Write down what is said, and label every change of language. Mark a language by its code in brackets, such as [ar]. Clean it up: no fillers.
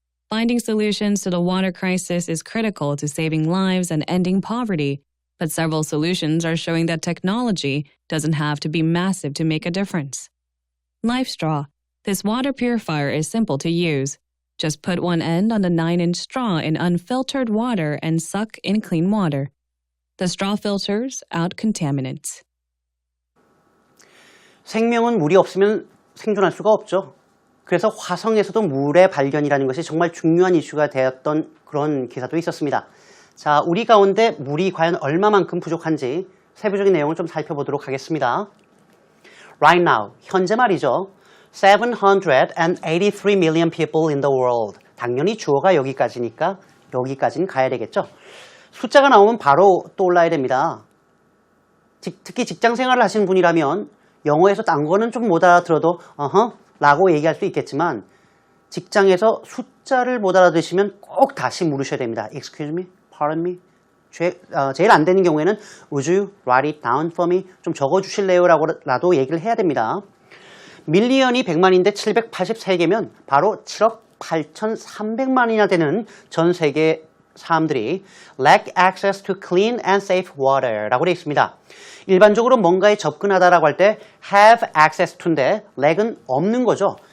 [en] Finding solutions to the water crisis is critical to saving lives and ending poverty, but several solutions are showing that technology doesn't have to be massive to make a difference. LifeStraw. This water purifier is simple to use. Just put one end on the 9-inch straw in unfiltered water and suck in clean water. The straw filters out contaminants. [ko] 생명은 물이 없으면 생존할 수가 없죠. 그래서 화성에서도 물의 발견이라는 것이 정말 중요한 이슈가 되었던 그런 기사도 있었습니다. 자, 우리 가운데 물이 과연 얼마만큼 부족한지 세부적인 내용을 좀 살펴보도록 하겠습니다. [en] Right now, [ko] 현재 말이죠. [en] 783 million people in the world. [ko] 당연히 주어가 여기까지니까 여기까지는 가야 되겠죠. 숫자가 나오면 바로 떠올라야 됩니다. 특히 직장 생활을 하시는 분이라면 영어에서 딴 거는 좀 못 알아들어도 라고 얘기할 수 있겠지만 직장에서 숫자를 못 알아들으시면 꼭 다시 물으셔야 됩니다. [en] Excuse me, pardon me. [ko] 제일 안 되는 경우에는 [en] Would you write it down for me? [ko] 좀 적어주실래요? 라고라도 얘기를 해야 됩니다. 밀리언이 100만인데 783개면 바로 7억 8,300만이나 되는 전 세계 사람들이 [en] lack access to clean and safe water [ko] 라고 되어 있습니다. 일반적으로 뭔가에 접근하다라고 할 때 [en] have access to [ko] 인데 lack은 없는 거죠.